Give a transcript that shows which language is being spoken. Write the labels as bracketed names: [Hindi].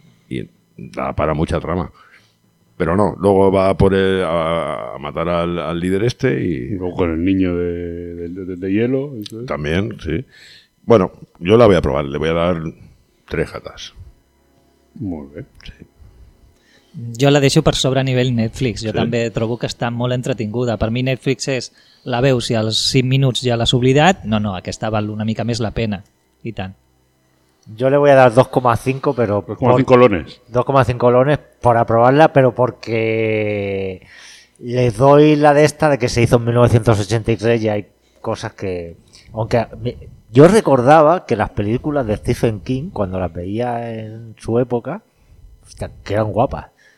[Spanish] Y da para mucha trama. Pero no, luego va a matar al líder este y... Luego con el niño de hielo. ¿Sabes? También, sí. Bueno, yo la voy a probar, le voy a dar 3 gatas. Muy bien. Sí. [Catalan] Jo la deixo per sobre a nivell Netflix. Jo sí. També trobo que està molt entretinguda. Per mi Netflix és, la veus i als 5 minuts ja l'has oblidat. No, aquesta val una mica més la pena. I tant. [Spanish] Yo le voy a dar 2,5, pero... 2,5 lones. 2,5 lones por aprobarla, pero porque le doy la de esta de que se hizo en 1983 y hay cosas que... Aunque yo recordaba que las películas de Stephen King, cuando las veía en su época, hostia, que eran guapas.